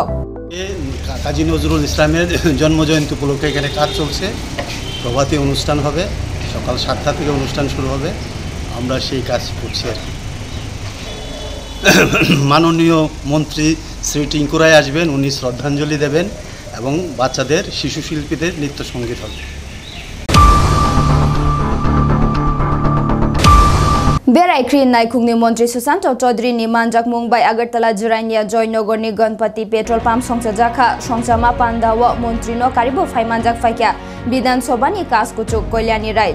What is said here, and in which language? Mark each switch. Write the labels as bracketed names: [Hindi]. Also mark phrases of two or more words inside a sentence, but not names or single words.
[Bangla] কাজী নজরুল ইসলামের জন্মজয়ন্তী উপলক্ষে এখানে কাজ চলছে প্রভাতী অনুষ্ঠান হবে সকাল 7টা থেকে অনুষ্ঠান শুরু হবে আমরা সেই কাজ করছি আর কি মাননীয় মন্ত্রী শ্রী টিঙ্কু রায় আসবেন, উনি শ্রদ্ধাঞ্জলি দেবেন এবং বাচ্চাদের শিশু শিল্পীদের নৃত্য সঙ্গীত হবে। [Kok Borok] बेरायख्री नायखुंगनी मंत्री सुशांत चौधरी नि मानजाक मुंबई अगरतला जिरानिया जयनगर नि गणपति पेट्रोल पंप संसाजाखा संसामा पांडाव मंत्री नो कारिबो फाइमानजाक फाइक्या विधानसभा नि कासकुचुक कल्याणी राय